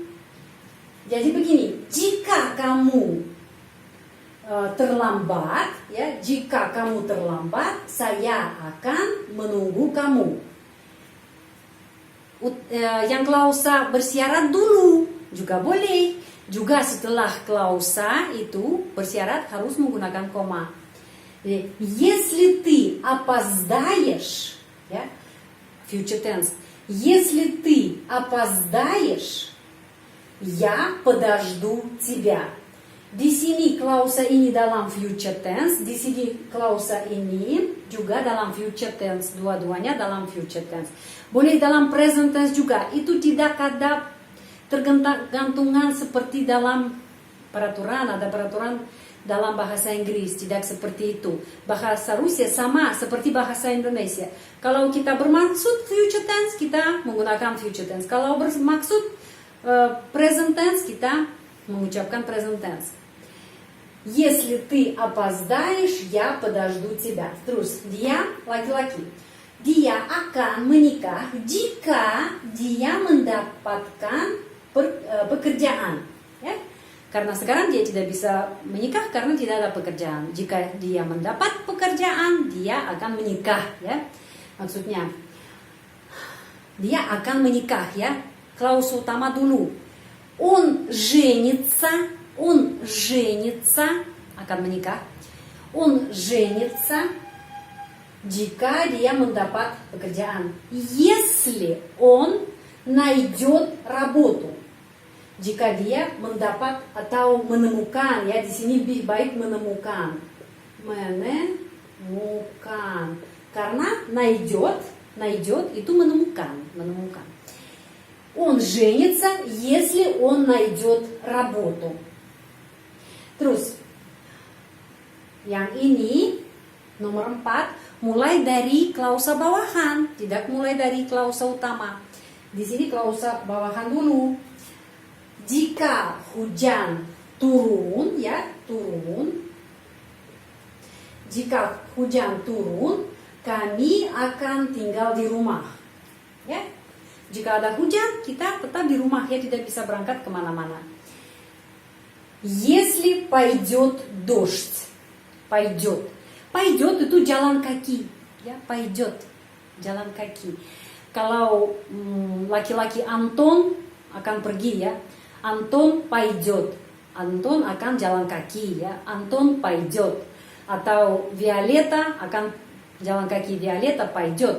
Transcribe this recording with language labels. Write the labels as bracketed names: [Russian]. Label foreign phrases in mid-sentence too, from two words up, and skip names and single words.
[Indonesian] Jadi begini, jika kamu terlambat, ya, jika kamu terlambat, saya akan menunggu kamu. Yang klausa bersyarat dulu juga boleh. Juga setelah klausa itu bersyarat harus menggunakan koma. [Russian] Если ты опоздаешь, [English] ya, future tense. [Russian] Если ты опоздаешь, я подожду тебя. [Indonesian] Di sini klausa ini dalam [English] future tense, [Indonesian] di sini klausa ini juga dalam [English] future tense, [Indonesian] dua-duanya dalam [English] future tense. [Indonesian] Boleh dalam [English] present tense [Indonesian] juga, itu tidak ada tergantungan seperti dalam peraturan, ada peraturan dalam bahasa Inggris, tidak seperti itu. Bahasa Rusia sama seperti bahasa Indonesia. Kalau kita bermaksud [English] future tense, [Indonesian] kita menggunakan [English] future tense. [Indonesian] Kalau bermaksud [English] present tense, [Indonesian] kita mengucapkan [English] present tense. [Russian] Если ты опоздаешь, я подожду тебя. [Indonesian] Terus, dia laki-laki. Dia akan menikah jika dia mendapatkan pekerjaan. Ya? Karena sekarang dia tidak bisa menikah karena tidak ada pekerjaan. Jika dia mendapat pekerjaan, dia akan menikah. Ya? Maksudnya, dia akan menikah. Ya? Klaus utama dulu. [Russian] Он женится [Indonesian] akan menikah. [Russian] Он женится [Indonesian] jika dia mendapat pekerjaan. [Russian] Если он найдет работу. [Indonesian] Jika dia mendapat atau menemukan, ya di sini lebih baik menemukan. Menemukan. Karena найдет itu menemukan. [Russian] Он женится, если он найдет работу. [Indonesian] Terus, yang ini nomor 4, mulai dari klausa bawahan, tidak mulai dari klausa utama. Di sini klausa bawahan dulu. Jika hujan turun, ya turun. Jika hujan turun, kami akan tinggal di rumah. Ya, jika ada hujan, kita tetap di rumah, ya tidak bisa berangkat kemana-mana. [Russian] Если пойдет дождь, [Indonesian] пойдет itu jalan kaki, ya пойдет, jalan kaki. Kalau laki-laki Anton akan pergi, ya Anton пойдет, Anton akan jalan kaki, ya Anton пойдет. Atau Violeta akan jalan kaki, Violeta пойдет.